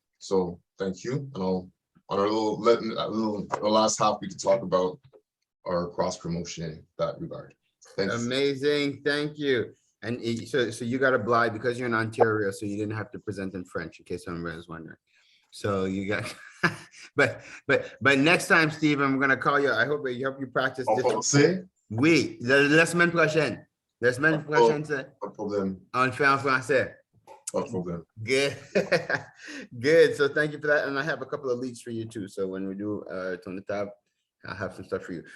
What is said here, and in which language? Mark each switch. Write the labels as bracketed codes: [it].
[en] So thank you, and I'll on the last half we can talk about our cross promotion in that regard. Thanks. Amazing, thank you. And so you got a blind because you're in Ontario, so you didn't have to present in French, in case anyone was wondering. So you got, but next time, Steve, I'm gonna call you. I hope you practice. [fr] En français? Oui, la semaine prochaine. La semaine prochaine, c'est. Pas de problème. On le fait en français. Pas de problème. [en] Good. Good. So thank you for that. And I have a couple of leads for you too. So when we do on the tab, I'll have some stuff for you.